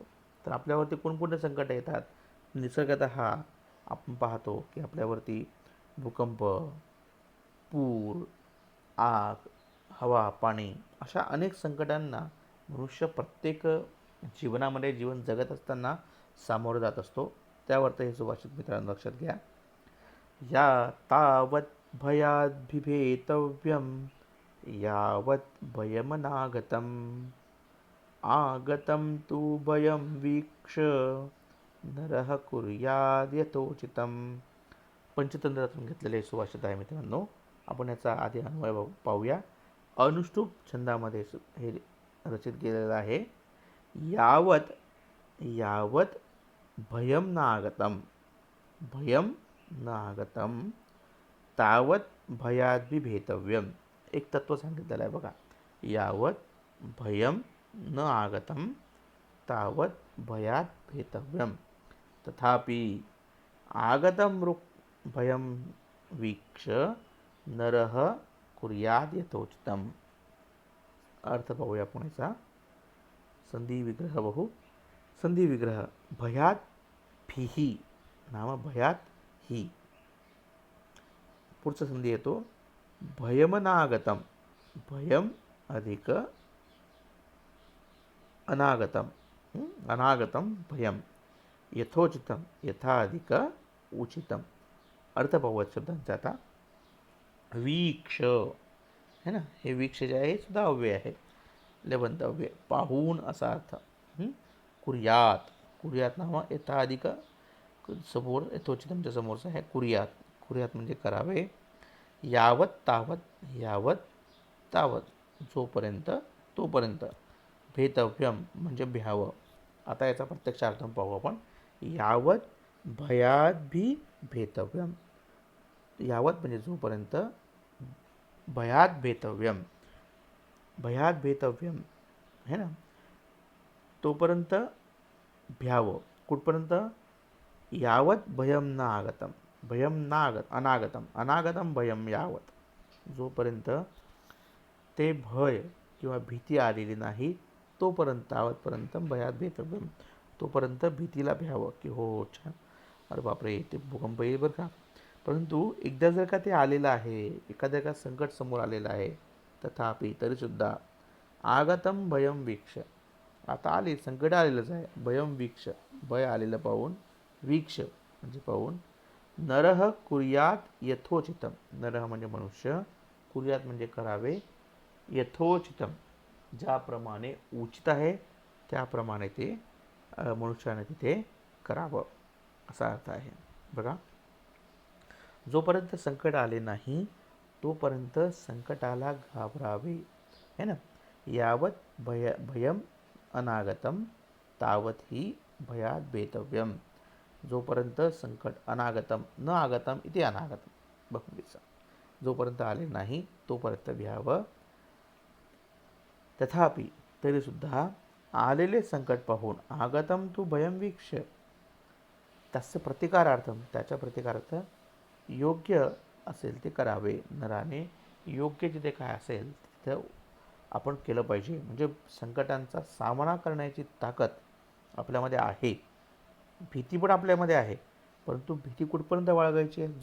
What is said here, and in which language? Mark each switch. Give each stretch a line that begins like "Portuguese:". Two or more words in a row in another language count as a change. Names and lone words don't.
Marathi: तर आपल्यावरती कोणकोणते संकट येतात, निसर्गतः आपण पाहतो की आपल्यावरती भूकंप, पूर, आग, हवा, पाणी अशा अनेक संकटांना मनुष्य प्रत्येक जीवनामध्ये जीवन जगत असताना सामोरं जात असतो. त्यावरती हे सुभाषित मित्रांनो लक्षात घ्या.
Sanskrit: या तावत् भयाद्भिभेतव्यं यावत् भयमनागतम् आगतं तु भयं वीक्ष्य नरः कुर्याद् यथोचितं.
Marathi: पंचतंत्रातून घेतलेले सुभाषित आहे मित्रांनो. आपण याचा आधी अन्वय पाहूया. अनुष्टुप छंदामध्ये हे रचित केलेलं आहे.
Sanskrit: यावत, यावत भयम न आगतम, भयम न आगतम तावत भयाद्भि भेतव्यम.
Marathi: एक तत्व सांगितलेलं आहे बघा.
Sanskrit: यावत भयम न आगतम तावत भयात् भेतव्यम तथापि आगतं भयं वीक्ष्य नरः कुर्याद यथोचितम.
Marathi: अर्थ पाहूया पुणेचा. संधी विग्रह बहु संधी विग्रह भयात भीही नाम भयात ही. पुढचा संधी येतो भयमनागतम.
Sanskrit: भयम अधिक अनागतम. अनागतम भयम यथोचितम यथा अधिक उचितम.
Marathi: अर्थ पाहूया शब्दांचा आता. वीक्ष
Hindi: है ना,
Marathi: हे वीक्ष जे आहे सुद्धा अव्यय आहे, लेवंत अव्यय. पाहून असा अर्थ.
Sanskrit: कुर्यात. कुर्यात नाम यथा अधिक
Marathi: समोर यथोचितमच्या समोरचा आहे कुर्यात. कुर्यात म्हणजे करावे.
Sanskrit: यावत तावत.
Marathi: यावत तावत जोपर्यंत तोपर्यंत. भेतव्यम म्हणजे भ्यावं. आता याचा प्रत्यक्ष अर्थ पाहू आपण.
Sanskrit: यावत भयात भी भेतव्यम.
Marathi: यावत म्हणजे जोपर्यंत.
Sanskrit: भयात भेतव्यम. भयात भेतव्यम
Hindi: है ना,
Marathi: तोपर्यंत भ्यावं. कुठपर्यंत.
Sanskrit: यावत भयम न आगतम. भयम नागत अनागतम. अनागतम भयम यावत.
Marathi: जोपर्यंत ते भय किंवा भीती आलेली नाही तोपर्यंत. तावतपर्यंत
Sanskrit: भयात भेतव्यम.
Marathi: तोपर्यंत भीतीला भ्यावं की हो छान, अरे बापरे ते भूकंप येईल बरं का. परंतु एकदा जर का ते आलेलं आहे, एखाद्या का संकट समोर आलेलं आहे, तथापि तरीसुद्धा
Sanskrit: आगतम भयम वीक्ष.
Marathi: आता आले संकट आलेलंच आहे.
Sanskrit: भयम वीक्ष
Marathi: भय आलेलं पाहून. वीक्ष म्हणजे पाहून.
Sanskrit: नरह कुर्यात यथोचितम.
Marathi: नरह म्हणजे मनुष्य. कुर्यात म्हणजे करावे. यथोचितम ज्याप्रमाणे उचित आहे त्याप्रमाणे ते मनुष्याने तिथे करावं असा अर्थ आहे. बघा, जोपर्यंत संकट आले नाही तोपर्यंत संकटाला घाबरावे
Hindi: है ना.
Sanskrit: यावत भयम अनागतम तावत ही भयात भेतव्यम.
Marathi: जोपर्यंत संकट
Sanskrit: अनागतम न आगतम
Marathi: इथे अनागतम बहुंगीचा. जोपर्यंत आले नाही तोपर्यंत भ्यावं. तथापि तरीसुद्धा आलेले संकट पाहून
Sanskrit: आगतम तू भयम वीक्ष. तस्य प्रतिकारार्थम
Marathi: त्याच्या प्रतिकारार्थ योग्य असेल ते करावे. नराने योग्य जिथे काय असेल तिथं आपण केलं पाहिजे. म्हणजे संकटांचा सामना करण्याची ताकद आपल्यामध्ये आहे. भीती पण आपल्यामध्ये आहे, परंतु भीती कुठपर्यंत बाळगायची आहे.